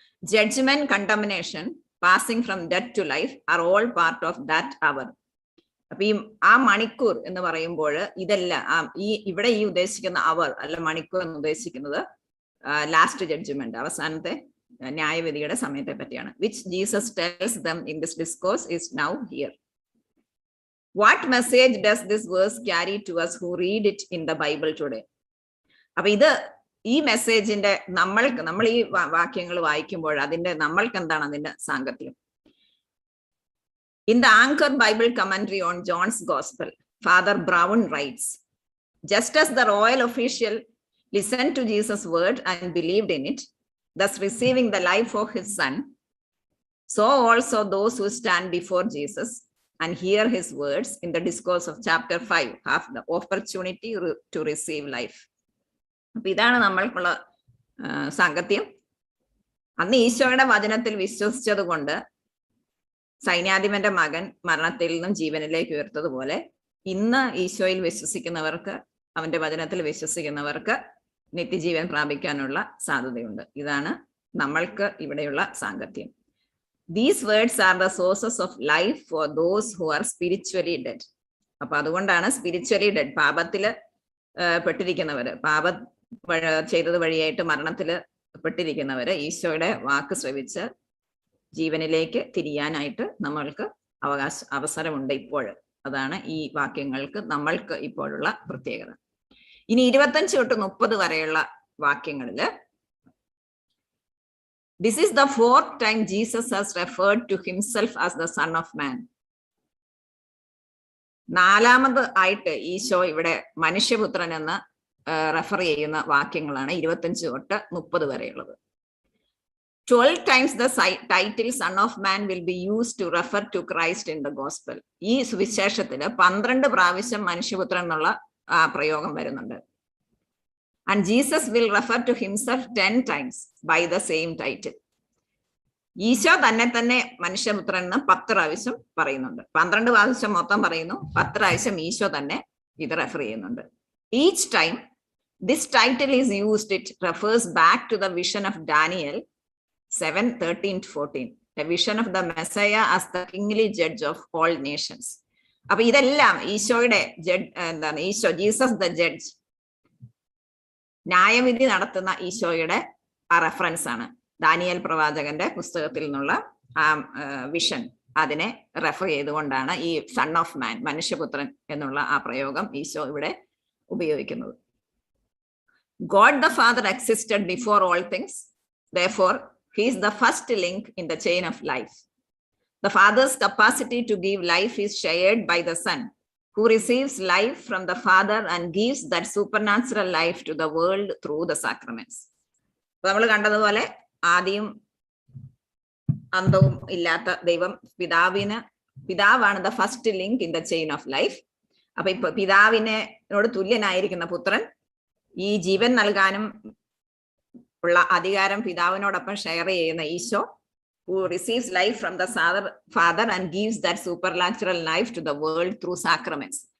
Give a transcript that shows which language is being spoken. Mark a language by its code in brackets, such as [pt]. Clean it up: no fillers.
[en] Judgement, condemnation, passing from death to life are all part of that hour. [ml] അപ്പൊ ആ മണിക്കൂർ എന്ന് പറയുമ്പോൾ ഇതെല്ലാം ഇവിടെ ഉദ്ദേശിക്കുന്ന അവർ അല്ല, മണിക്കൂർ എന്ന് ഉദ്ദേശിക്കുന്നത് ലാസ്റ്റ് ജഡ്ജ്മെന്റ്, അവസാനത്തെ ന്യായവിധിയുടെ സമയത്തെ പറ്റിയാണ്. [en] Which Jesus tells them in this discourse is now here. What message does this verse carry to us who read it in the Bible today? [ml] അപ്പൊ ഈ മെസ്സേജിന്റെ നമ്മൾ ഈ വാക്യങ്ങൾ വായിക്കുമ്പോൾ നമ്മൾക്ക് എന്താണ് അതിന്റെ സാങ്കത്യം? [en] In the Anchor Bible commentary on John's Gospel, Father Brown writes, just as the royal official listened to Jesus' word and believed in it, thus receiving the life of his son, so also those who stand before Jesus and hear his words in the discourse of chapter 5 have the opportunity to receive life. [ml] അപ്പൊ ഇതാണ് നമ്മൾക്കുള്ള സാങ്കത്യം. അന്ന് ഈശോയുടെ വചനത്തിൽ വിശ്വസിച്ചത് കൊണ്ട് സൈന്യാധിപന്റെ മകൻ മരണത്തിൽ നിന്നും ജീവനിലേക്ക് ഉയർത്തതുപോലെ ഇന്ന് ഈശോയിൽ വിശ്വസിക്കുന്നവർക്ക്, അവന്റെ വചനത്തിൽ വിശ്വസിക്കുന്നവർക്ക് നിത്യജീവൻ പ്രാപിക്കാനുള്ള സാധ്യതയുണ്ട്. ഇതാണ് നമ്മൾക്ക് ഇവിടെയുള്ള സാങ്കത്യം. [en] These words are the sources of life for those who are spiritually dead. [ml] അപ്പൊ അതുകൊണ്ടാണ് സ്പിരിച്വലി ഡെഡ്, പാപത്തില് പെട്ടിരിക്കുന്നവര്, പാപം ചെയ്തത് വഴിയായിട്ട് മരണത്തില് പെട്ടിരിക്കുന്നവര് ഈശോയുടെ വാക്ക് ശ്രവിച്ച് ജീവനിലേക്ക് തിരിയാനായിട്ട് നമ്മൾക്ക് അവസരമുണ്ട് ഇപ്പോൾ. അതാണ് ഈ വാക്യങ്ങൾക്ക് നമ്മൾക്ക് ഇപ്പോഴുള്ള പ്രത്യേകത. ഇനി 25 തൊട്ട് 30 വരെയുള്ള വാക്യങ്ങളില് [en] this is the 4th time Jesus has referred to himself as the Son of Man. [ml] 4ാമത് ആയിട്ട് ഈശോ ഇവിടെ മനുഷ്യപുത്രൻ എന്ന് റെഫർ ചെയ്യുന്ന വാക്യങ്ങളാണ് 25 തൊട്ട് 30 വരെയുള്ളത്. [en] 12 times the title Son of Man will be used to refer to Christ in the Gospel. [ml] ഈ സുവിശേഷത്തില് 12 പ്രാവശ്യം മനുഷ്യപുത്രൻ എന്നുള്ള പ്രയോഗം വരുന്നുണ്ട്. [en] And Jesus will refer to himself 10 times by the same title. [ml] Isho തന്നെ മനുഷ്യപുത്രൻ എന്ന് 10 പ്രാവശ്യം പറയുന്നുണ്ട്. 12 പ്രാവശ്യം മൊത്തം പറയുന്നു, 10 പ്രാവശ്യം ഈശോ തന്നെ ഇത് റെഫർ ചെയ്യുന്നുണ്ട്. [en] Each time this title is used, it refers back to the vision of Daniel 7:13-14, a vision of the Messiah as the kingly judge of all nations. [ml] അപ്പൊ ഇതെല്ലാം ഈശോയുടെ ഈശോ ജീസസ് ദ ജഡ്ജ്, ന്യായവിധി നടത്തുന്ന ഈശോയുടെ ആ റെഫറൻസ് ആണ്. Daniel പ്രവാചകന്റെ പുസ്തകത്തിൽ നിന്നുള്ള ആ വിഷൻ, അതിനെ റെഫർ ചെയ്തുകൊണ്ടാണ് ഈ സൺ ഓഫ് മാൻ, മനുഷ്യപുത്രൻ എന്നുള്ള ആ പ്രയോഗം ഈശോ ഇവിടെ ഉപയോഗിക്കുന്നത്. [en] God the Father existed before all things. Therefore, he is the first link in the chain of life. The Father's capacity to give life is shared by the Son, who receives life from the Father and gives that supernatural life to the world through the sacraments. [ml] നമ്മൾ കണ്ടതുപോലെ ആദിയും അന്തവും ഇല്ലാത്ത ദൈവം പിതാവാണ് [en] The first link in the chain of life. [ml] അപ്പൊ ഇപ്പൊ പിതാവിനോട് തുല്യനായിരിക്കുന്ന പുത്രൻ ഈ ജീവൻ നൽകാനും ഉള്ള അധികാരം പിതാവിനോടൊപ്പം ഷെയർ ചെയ്യുന്ന Isho, [en] who receives life from the Father and gives that supernatural life to the world through sacraments.